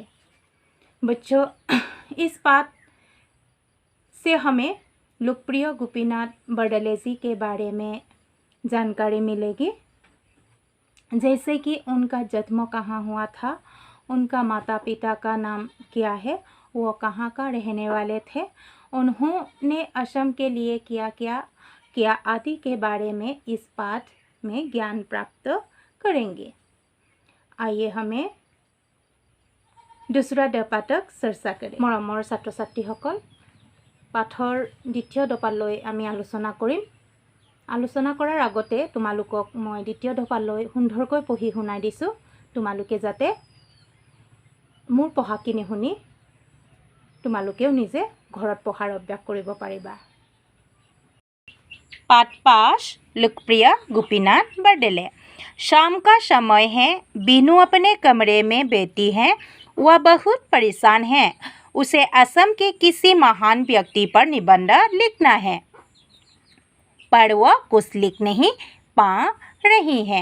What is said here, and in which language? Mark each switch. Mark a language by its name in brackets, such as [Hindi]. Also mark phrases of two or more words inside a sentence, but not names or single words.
[Hindi] बच्चों, इस पाठ से हमें लोकप्रिय गोपीनाथ बरदले जी के बारे में जानकारी मिलेगी, जैसे कि उनका जन्म कहाँ हुआ था, उनका माता पिता का नाम क्या है, वो कहाँ का रहने वाले थे, उन्होंने असम के लिए क्या क्या किया आदि के बारे में इस पाठ में ज्ञान प्राप्त करेंगे। आइए हमें दूसरा दपातक चर्चा करें। [Assamese] मरমৰ ছাত্ৰ ছাত্ৰীসকল, পাঠৰ দ্বিতীয় दफाলৈ আমি আলোচনা কৰিম। আলোচনা কৰাৰ আগতে তোমালোকক মই দ্বিতীয় দফালৈ সুন্দৰকৈ পঢ়ি শুনাই দিছোঁ, তোমালোকে যাতে মোৰ পঢ়াখিনি শুনি তোমালোকেও নিজে ঘৰত পঢ়াৰ অভ্যাস কৰিব পাৰিবা। [Hindi] पाठ 5 लोकप्रिय गोपीनाथ बरदले। शाम का समय है, बीनू अपने कमरे में बैठी है। वह बहुत परेशान है। उसे असम के किसी महान व्यक्ति पर निबंध लिखना है, पर वह कुछ लिख नहीं पा रही है।